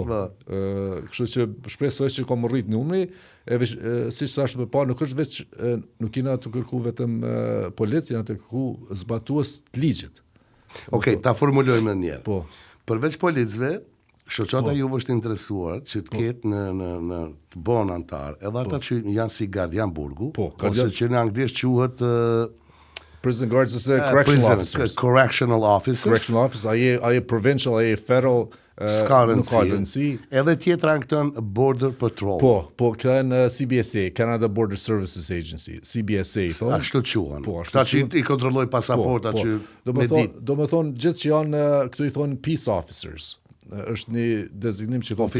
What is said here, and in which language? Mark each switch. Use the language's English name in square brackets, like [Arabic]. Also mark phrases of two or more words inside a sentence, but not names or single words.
[Albanian] Kështu që shpresoj që kom rrit numri, si që ashtë me pa, nuk është veç, nuk kina të kërku vetëm polici, janë të kërku zbatues të ligjit. Okej, ta formulojmë njerë. Po. Përveç policëve, shoqata juve është interesuar që të ketë në të bon antar, edhe ata që janë si gardian burgu, ose që në anglisht quhet [English] prison guards ose correctional officers. Correctional officers, [Albanian] aje provincial, aje federal, nuk ka rëndësi. Edhe tjetra në këtën [English] Border Patrol. [Albanian] Po, kënë CBSA, Canada Border Services Agency, CBSA. Ashtu quhen. Ta që i kontrolloj pasaporta që me ditë. Do me thonë, gjithë që janë, këtu i thonë [English] peace officers. [Albanian] është një dezignim që thonë